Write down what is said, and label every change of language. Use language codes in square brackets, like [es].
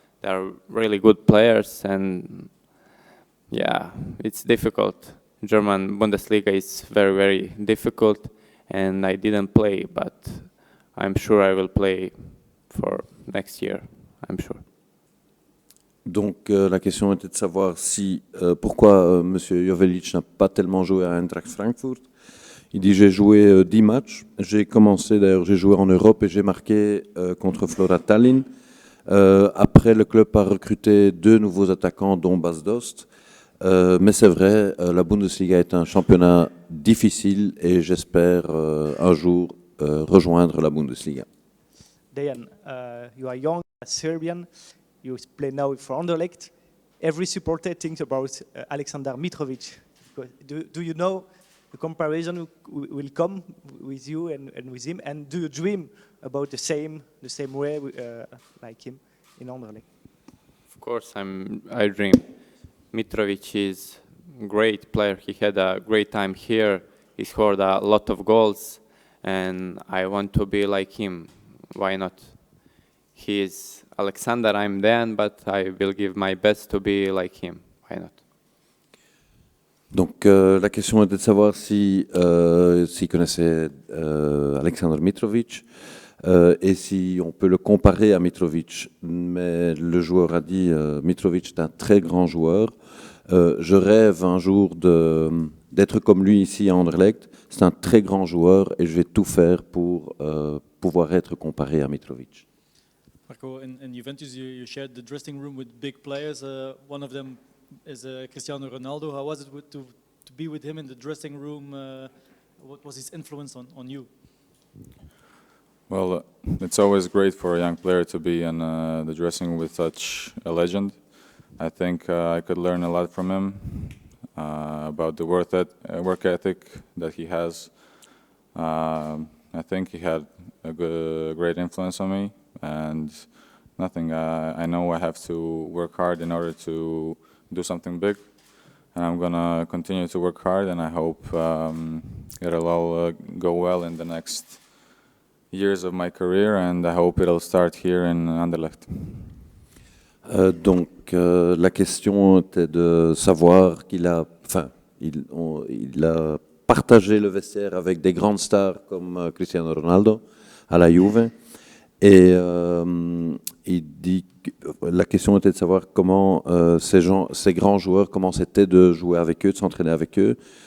[en] They are really good players, and yeah, it's difficult. German Bundesliga is very, very difficult, and I didn't play, but I'm sure I will play for next year, I'm sure. [fr] Donc la question était de savoir si pourquoi Monsieur Jovelic n'a pas tellement joué à Eintracht Frankfurt. Il dit j'ai joué 10 matchs. J'ai commencé d'ailleurs, j'ai joué en Europe et j'ai marqué contre Flora Tallinn. Après, le club a recruté 2 nouveaux attaquants, dont Bas Dost. Mais c'est vrai, la Bundesliga est un championnat difficile et j'espère un jour rejoindre la Bundesliga. [en] Dejan, you are young, Serbian. You play now for Anderlecht. Every supporter thinks about Aleksandar Mitrovic. Do you know the comparison will come with you and with him? And do you dream about the same way like him in Anderlecht? Of course, I dream. Mitrovic is a great player. He had a great time here. He scored a lot of goals, and I want to be like him. Why not? He is Alexander, I'm Dan, but I will give my best to be like him. Why not? [fr] Donc la question était de savoir s'il connaissait Aleksandar Mitrovic et si on peut le comparer à Mitrovic. Mais le joueur a dit Mitrovic est un très grand joueur. Je rêve un jour d'être comme lui ici à Anderlecht. C'est un très grand joueur et je vais tout faire pour pouvoir être comparé à Mitrovic. [en] Marco, in Juventus you shared the dressing room with big players. One of them is Cristiano Ronaldo. How was it to be with him in the dressing room? What was his influence on you? Well, it's always great for a young player to be in the dressing room with such a legend. I think I could learn a lot from him about the work ethic that he has. I think he had a great influence on me, and nothing. I know I have to work hard in order to do something big, and I'm gonna continue to work hard, and I hope it'll all go well in the next years of my career, and I hope it'll start here in Anderlecht. [fr] Donc la question était de savoir qu'il a, il a partagé le vestiaire avec des grandes stars comme Cristiano Ronaldo à la Juve, et il dit la question était de savoir comment ces grands joueurs, comment c'était de jouer avec eux, de s'entraîner avec eux.